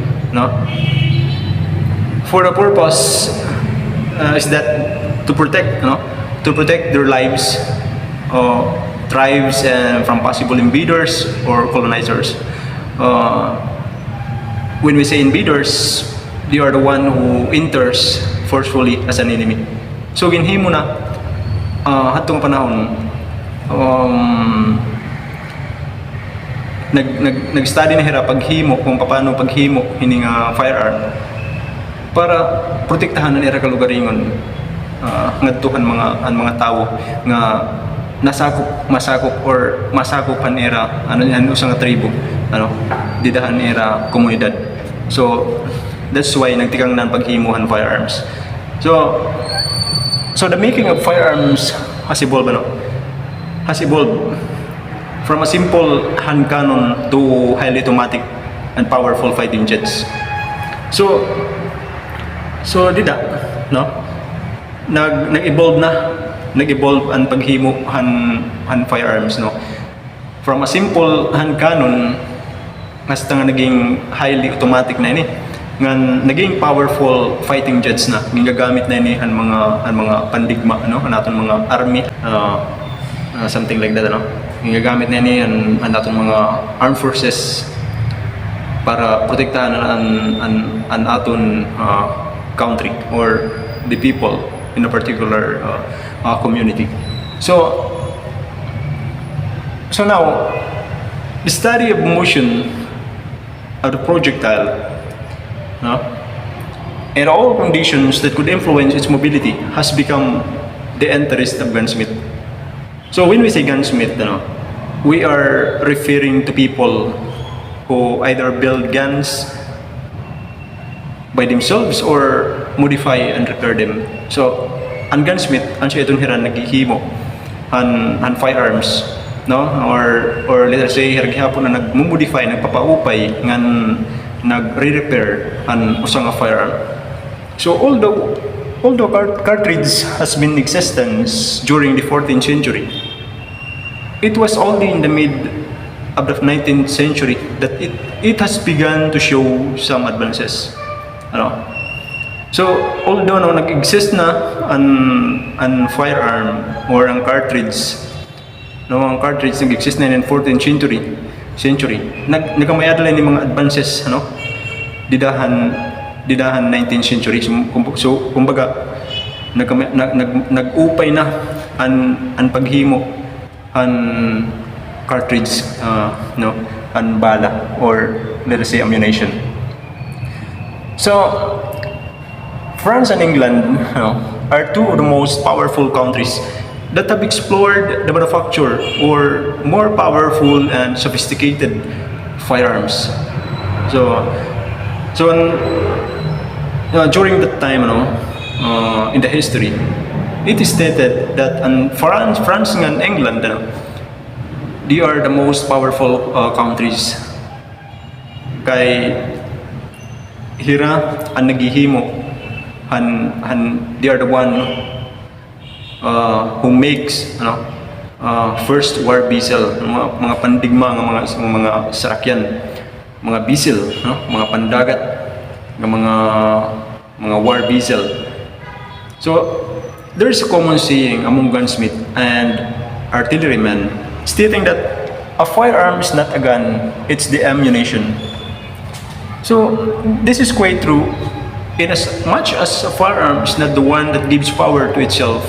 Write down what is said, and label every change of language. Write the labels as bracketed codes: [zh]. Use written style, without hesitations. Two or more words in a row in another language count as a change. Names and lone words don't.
[en] For the purpose is that to protect, to protect their lives, tribes, and from possible invaders or colonizers. When we say invaders, they are the one who enters forcefully as an enemy. [war] So ginhimo na hatong panahon nag-study na hira paghimo kung paano paghimo hining firearm para protektahan na nila kalugaringon ngadto ang mga tawo nga masakop [en] or masakupan [war] nila usang tribo didahan nila komunidad. [en] So that's why [war] nagtikang nan paghimuhan firearms. [en] So the making of firearms has evolved from a simple hand cannon to highly automatic and powerful fighting jets. [war] So nag-evolve ang paghimo han firearms [en] from a simple hand cannon [war] hasta nga naging [en] highly automatic [war] na ini nga naging [en] powerful fighting jets [war] na ginagamit na ini han mga pandigma naton mga army [en] something like that [war] ginagamit na ini han naton mga [en] armed forces [war] para protektahan an aton country [en] or the people in a particular community. So now the study of motion of the projectile and all conditions that could influence its mobility has become the interest of gunsmith. So when we say gunsmith, we are referring to people who either build guns by themselves or modify and repair them. [war] So ang gunsmith siya itong hiran naghihimo han firearms [en] or let us say [war] hiragihapon na nagmumodify, nagpapaupay ngan nagre-repair an usang firearm. [en] So although cartridge has been in existence during the 14th century, it was only in the mid of the 19th century that it has begun to show some advances. [war] So although nag-exist na an firearm or ang cartridge nag-exist na [en] in 14th century [war] nagamayadala ni mga advances didahan 19th century. So kumbaga nag-upay na an paghimo an cartridge an bala [en] or let us say ammunition. So France and England are two of the most powerful countries that have explored the manufacture or more powerful and sophisticated firearms. So during that time, in the history, it is stated that France and England, they are the most powerful countries. [war] Kay hira ang naghihimo [en] they are the one who makes first war vessel, [war] mga pandigma ng mga sarakyan, mga vessel, mga pandagat ng mga [en] war vessel. So there is a common saying among gunsmith and artillerymen stating that a firearm is not a gun, it's the ammunition. So this is quite true, in as much as a firearm is not the one that gives power to itself.